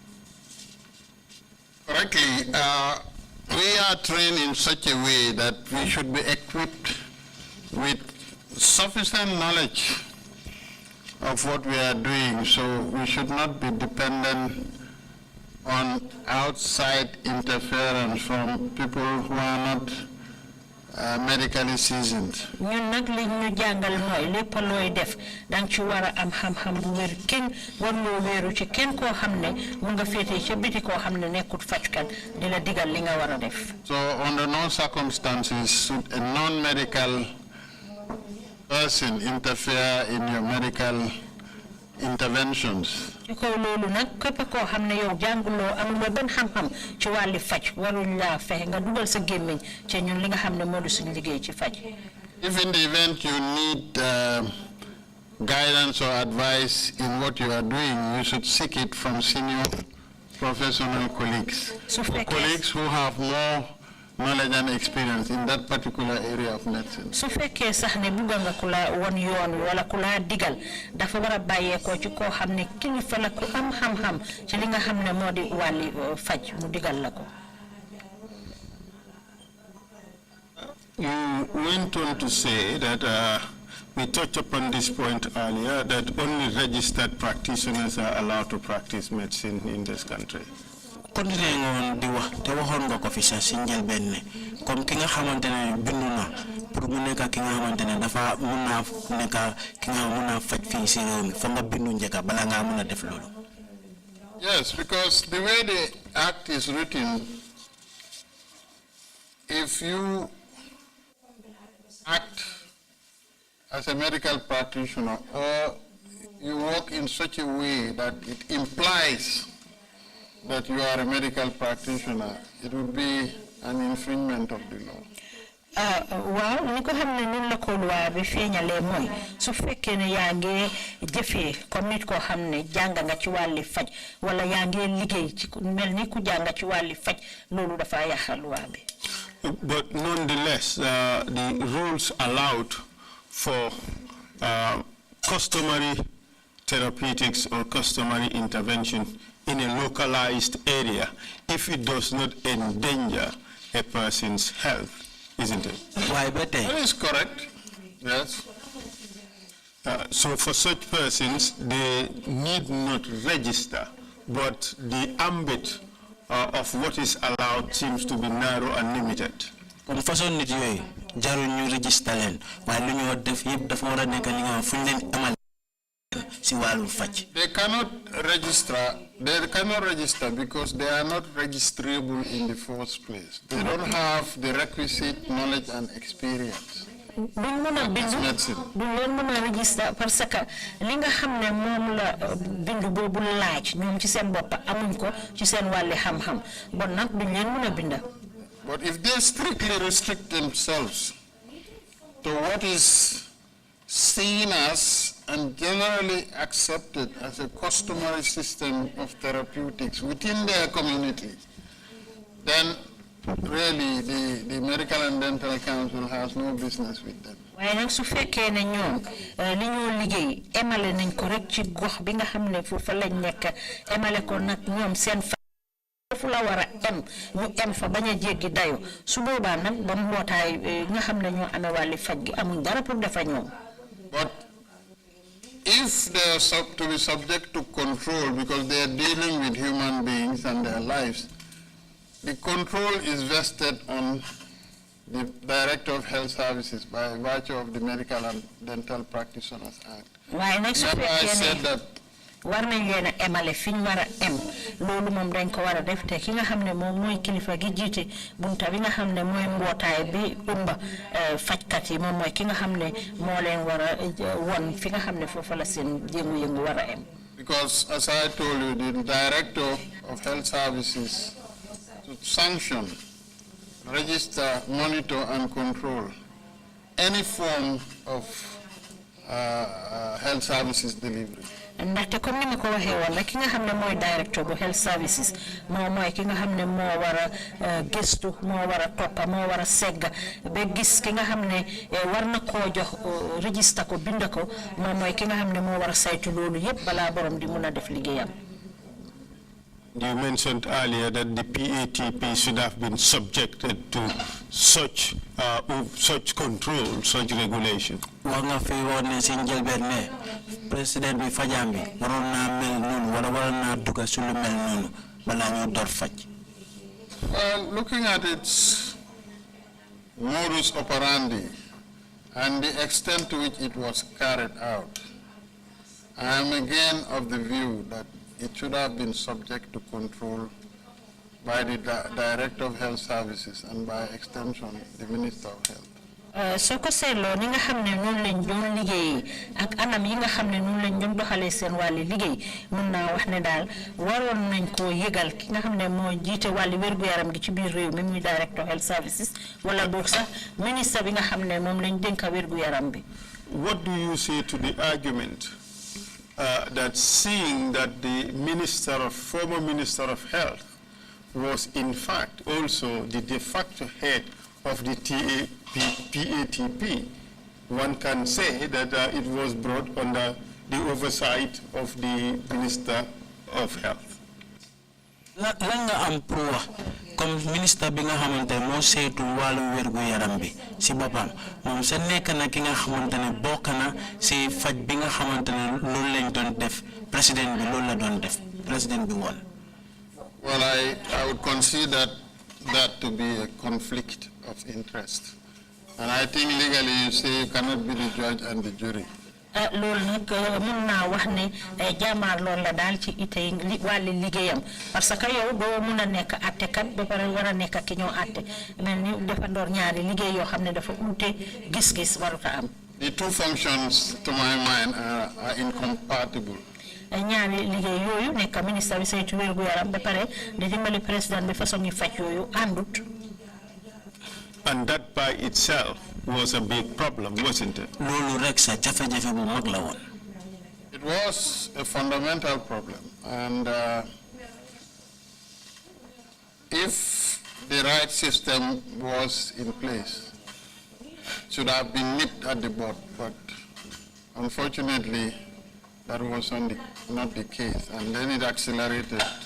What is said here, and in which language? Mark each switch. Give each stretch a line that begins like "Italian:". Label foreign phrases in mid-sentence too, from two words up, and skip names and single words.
English: Correctly, we are trained in such a way that we should be equipped with sufficient knowledge of what we are doing, so we should not be dependent on outside interference from people who are not medically seasoned.
Wolof: ñun nag li ñu jàngal mooy lépp looy def dang ci war a am xam-xam bu wér kenn warloo wéeru ci kenn koo xam ne mu nga féetee ca biti koo xam ne nekkut fajkat di la digal li nga war a def.
English: So under no circumstances should a non-medical person interfere in your medical interventions.
Wolof: ci kaw loolu nag képp koo xam ne yow jànguloo amuloo benn xam-xam ci wàlli faj waruñ laa fexe nga dugal sa gémmiñ ci ñun li nga xam ne moo di suñu liggéey ci faj.
English: If in the event you need guidance or advice in what you are doing, you should seek it from senior professional colleagues, or colleagues who have more knowledge and experience in that particular area of medicine.
Wolof: su fekkee sax ne bugga nga ku la won yoon wala ku la digal dafa war a bàyyeekoo ci koo xam ne kilifa la ku am xam-xam ci li nga xam ne moo di wàlli faj mu digal la ko.
English: You went on to say that we touched upon this point earlier, that only registered practitioners are allowed to practice medicine in this country.
Wolof: continué ngoon di wax te waxoon nga ko fi sax si njëlbeen ne comme ki nga xamante ne bindu na pour mu nekk ki nga xamante ne dafa mun naa nekk ki nga mun naa faj fii si réew mi fa nga bindu njëkka bala ngaa mun a def loolu.
English: Yes, because the way the act is written, if you act as a medical practitioner or you work in such a way that it implies that you are a medical practitioner, it would be an infringement of the law.
Wolof: waaw ni ko xam ne noonu la ko loi bi feeñalee mooy su fekkee ne yaa ngi jëfee comme nit koo xam ne jàng nga ci wàlli faj wala yaa ngi liggéey ci mel ni ku jàng ci wàlli faj loolu dafa yàq loi bi.
English: But nonetheless, the rules allowed for customary therapeutics or customary intervention in a localized area if it does not endanger a person's health, isn't it? Why better? That is correct. Yes. So for such persons, they need not register, but the ambit of what is allowed seems to be narrow and limited.
French: Comme façon
Wolof: nit yoy jarul ñu register len way lu ñu def yeb dafa wara nek li nga fuñ len amal ci walu fajj.
English: They cannot register because they are not registrable in the first place. They don't have the requisite knowledge and experience.
Wolof: duñ mëna bindu duñ leen mëna register
French: parce que
Wolof: li nga xamné mom la bindu bobu laaj ñoom ci seen bop amuñ ko ci seen walli xam-xam bon nak duñ leen mëna binda.
English: But if they strictly restrict themselves to what is seen as and generally accepted as a customary system of therapeutics within their community, then really the Medical and Dental Council has no business with them.
Wolof: waaye nag su fekkee ne ñoom li ñoo liggéey emale nañ ko rek ci gox bi nga xam ne foofu lañ nekk emale ko nag ñoom seen foofu la war a ñu fa bañ a jéggi dayo su boobaa nag ba mbootaay nga xam ne ñoo amee wàlli faj gi amuñ dara pour defa ñoom.
English: But if they are to be subject to control because they are dealing with human beings and their lives, the control is vested on the Director of Health Services by virtue of the Medical and Dental Practitioners Act. I said that
Wolof: war nañ leen a emale fi ñu war a em loolu moom dañ ko war a def te ki nga xam ne moom mooy kilifa gi jiite bunta bi nga xam ne mooy mbootaay bi umba fajkat yi moom mooy ki nga xam ne moo leen war a won fi nga xam ne foofu la seen yëngu-yëngu war a em.
English: Because as I told you, the Director of Health Services to sanction, register, monitor, and control any form of health services delivery.
Wolof: ndaxte comme ni ma ko waxee woon rek ki nga xam ne mooy directeur bu
English: health services
Wolof: moom mooy ki nga xam ne moo war a gëstu moo war a toppa moo war a segga ba gis ki nga xam ne war na koo jox register ko bind ko moom mooy ki nga xam ne moo war a saytu loolu yépp balaa borom di mun a def liggéeyam.
English: You mentioned earlier that the PATP should have been subjected to such control, such regulation.
Wolof: Wanga fi wone ci njëlbeen ne président bi fajam bi waroon naa mel noonu wala waroon naa duga su lu mel noonu balaa ñu door faj.
English: Well, looking at its modus operandi and the extent to which it was carried out, I am again of the view that it should have been subject to control by the Director of Health Services and by extension the Minister of Health.
Wolof: soo ko seetloo ni nga xam ne noonu lañ doon liggéey ak anam yi nga xam ne noonu lañ doon doxalee seen wàlli liggéey mun naa wax ne daal waroon nañ koo yëgal ki nga xam ne moo jiite wàlli wér-gu-yaram gi ci biir réew mi muy
English: Director of Health Services
Wolof: wala boog sax ministre bi nga xam ne moom lañ dénka wér-gu-yaram bi.
English: What do you say to the argument that seeing that the former Minister of Health was in fact also the de facto head of the PATP, one can say that it was brought under the oversight of the Minister of Health.
Wolof: Langa am pro
French: comme ministre
Wolof: bi nga xamantene mo seetu walu wergu yaram bi ci bopam mom sa nek na ki nga xamantene bokk na ci faj bi nga xamantene loolu lañ doon def président bi loolu la doon def président bi won.
English: Well, I would consider that to be a conflict of interest. And I think legally you say you cannot be the judge and the jury.
Wolof: loolu nag mun naa wax ne jaamaar loolu la daal ci itay wàlli liggéeyam
French: parce que
Wolof: yow doo mun a nekk attekat ba pare war a nekk ki ñoo atte mel ni defandoor ñaari liggéey yoo xam ne dafa uute gis-gis waruta am.
English: The two functions, to my mind, are incompatible.
Wolof: ñaari liggéey yooyu nekk ministre bi saytu wérgu yaram ba pare di dimbali président bi façon ñu faj yooyu àndut.
English: And that by itself was a big problem, wasn't it? It was a fundamental problem, and if the right system was in place, it should have been nipped at the bud, but unfortunately, that was not the case, and then it accelerated.